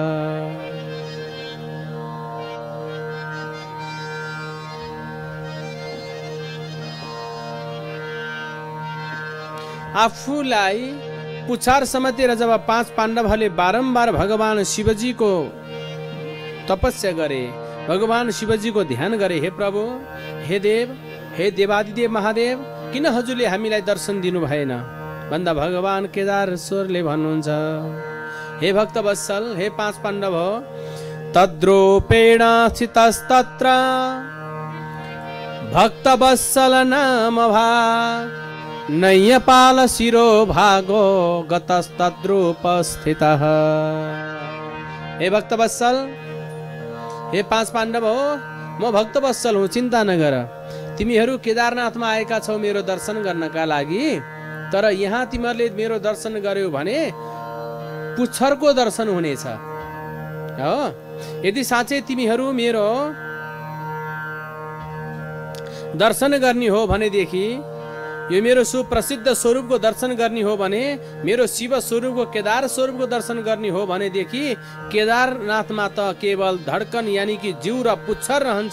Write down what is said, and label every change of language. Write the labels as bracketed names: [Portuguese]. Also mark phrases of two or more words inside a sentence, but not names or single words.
[Nepali] आफूलाई पुछार समातेर जब पाँच पाण्डवहरूले बारम्बार भगवान शिवजीको तपस्या गरे, भगवान शिवजीको ध्यान गरे, हे प्रभु, हे देव, हे देवादिदेव महादेव, किन हजुरले हामीलाई दर्शन दिनु भएन भन्दा भगवान केदारेश्वरले भन्नुहुन्छ, हे भक्तवत्सल, हे पाँच पाण्डव, [Sanskrit] तद्रूपेण स्थितस्तत्र भक्तवत्सल नाम भाग नय्यपाल शिरो भागो गतस्तद्रूप स्थितः। [Nepali] हे भक्तवत्सल, हे पाँच पाण्डव हो, म भक्तवत्सल हुँ, चिन्ता नगर। तिमीहरू केदारनाथमा आएका छौ मेरो दर्शन गर्नका लागि, तर यहाँ तिमीहरूले मेरो दर्शन गर्यो भने पुच्छरको दर्शन हुनेछ हो। यदि साँच्चै तिमीहरू मेरो दर्शन गर्ने हो भनेदेखि, यो मेरो सुप्रसिद्ध स्वरूपको दर्शन गर्ने हो भने, मेरो शिव स्वरूपको केदार स्वरूपको दर्शन गर्ने हो भनेदेखि केदारनाथमा त केवल धड्कन यानी कि जिउ र पुच्छर रहन्छ।